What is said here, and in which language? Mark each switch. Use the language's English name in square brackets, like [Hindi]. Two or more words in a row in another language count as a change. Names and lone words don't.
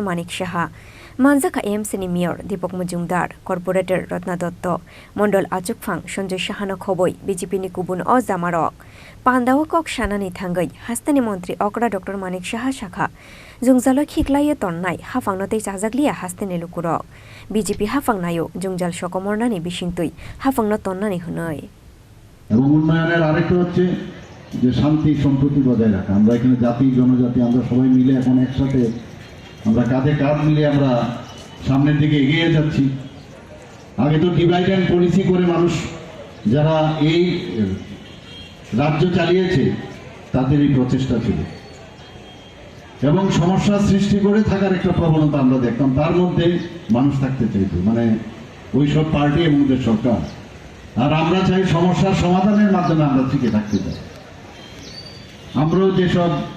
[Kok Borok] Manik Shaha, Manzaka [English] AMC Mayor, [Kok Borok] Dipok Mujumdar, Corporator Ratna Dotto, Mondol Achukfang, Shonjo Shahana Khoboi, BJP Nikubun o Zamarok, Pandawakok Shanani Thangai, Hastani Montri Okra, Dr. Manik Shaha Shakha, Zungzalo Khiklaya Tonnai, Hafangnote Chazaglia Hastani Lukurok, BJP Hafangnayo, Jungjal Shokomornani Bishintui, Hafangno Tonnani Hunoi. [Bangla] যে শান্তি সম্প্রীতি বজায় রাখা আমরা এখানে জাতি জনজাতি আমরা সবাই মিলে এখন একসাথে আমরা কাঁধে কাঁধ মিলে আমরা সামনের দিকে এগিয়ে যাচ্ছি আগে তো [English] divide and policy [Bangla] করে মানুষ যারা এই রাজ্য চালিয়েছে তাদের এই প্রচেষ্টা ছিল এবং সমস্যা সৃষ্টি করে থাকার একটা প্রবণতা আমরা দেখতাম তার মধ্যে মানুষ থাকতে চাইতো মানে ওই সব পার্টি এবং দেশ সরকার আর আমরা চাই সমস্যার সমাধানের মাধ্যমে আমরা টিকে থাকতে চাই আমরাও যেসব